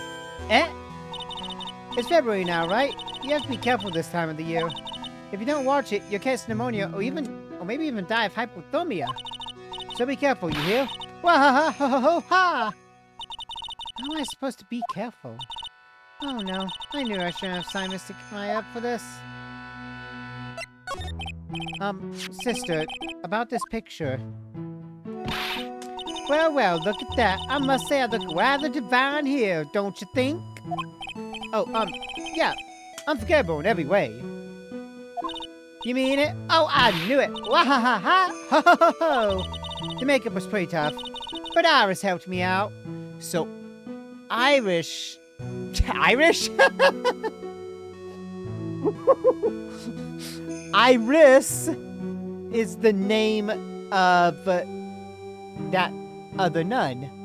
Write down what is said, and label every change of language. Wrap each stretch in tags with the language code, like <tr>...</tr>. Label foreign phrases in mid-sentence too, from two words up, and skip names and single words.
<en>Eh? It's February now, right? You have to be careful this time of the year. If you don't watch it, you'll catch pneumonia or maybe even die of hypothermia. So be careful, you hear? Wah-ha-ha-ha-ha-ha! How am I supposed to be careful? Oh no, I knew I shouldn't have signed Mr. Kamai up for this. Sister, about this picture. Well, well, look at that. I must say I look rather divine here, don't you think? Oh, yeah. Unforgettable in every way. You mean it? Oh, I knew it! Wah-ha-ha-ha! Ho-ho-ho-ho! The makeup was pretty tough, but Iris helped me out. So, Irish... Irish? Iris is the name of that other nun.</en>